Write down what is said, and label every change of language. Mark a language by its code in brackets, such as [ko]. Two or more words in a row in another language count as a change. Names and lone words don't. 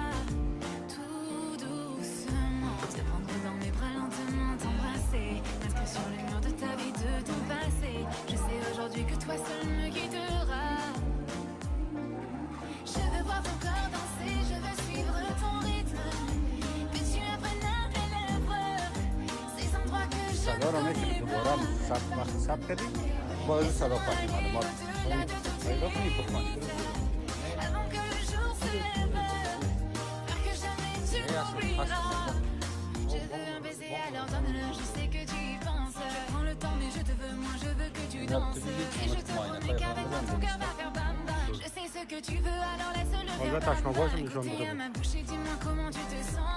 [fr] Tout doucement, te prendre dans mes bras lentement, t'embrasser, m'inscrire sur le mur de ta vie, de ton passé. Je sais aujourd'hui que toi seul me guideras. Je veux voir ton corps danser, je veux suivre ton rythme. Que tu apprennes à mes lèvres ces endroits que je [fa] صدا رو میتونی دوباره وقت ثبت کردی باید صدا پاکی معلومات پیدا کنی بخوانی [fr] avant que le jour se lève, faire que jamais tu m'oublieras. Je veux un baiser, alors donne-le, je sais que tu y penses. Je prends le temps, mais je te veux, moi je veux que tu danses. Et je te promets qu'avec moi ton cœur va faire bam bam. Je sais ce que tu veux, alors laisse-le faire bam bam. Écoutez à ma bouche et dis-moi comment tu te sens.